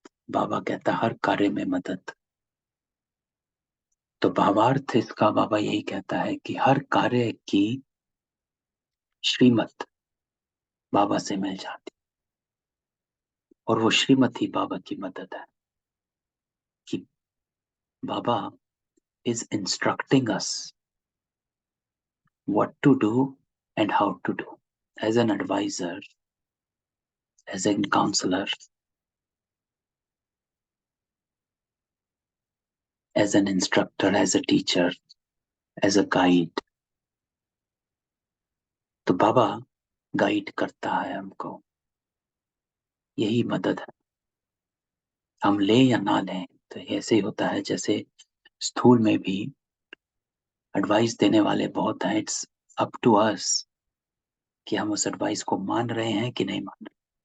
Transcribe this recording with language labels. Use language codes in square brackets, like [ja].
[hi] बाबा कहता हर कार्य में मदद। तो भावार्थ इसका बाबा यही कहता है कि हर कार्य की श्रीमत बाबा से मिल जाती, और वो श्रीमत ही बाबा की मदद है। कि [en] Baba is instructing us what to do and how to do, as an advisor, as a counselor, as an instructor, as a teacher, as a guide. [hi] तो बाबा गाइड करता है हमको, यही मदद है। हम लें या ना लें, तो ऐसे ही होता है। जैसे स्थूल में भी एडवाइस देने वाले बहुत हैं, [en] it's up to us [hi] कि हम उस एडवाइस को मान रहे हैं कि नहीं मान रहे।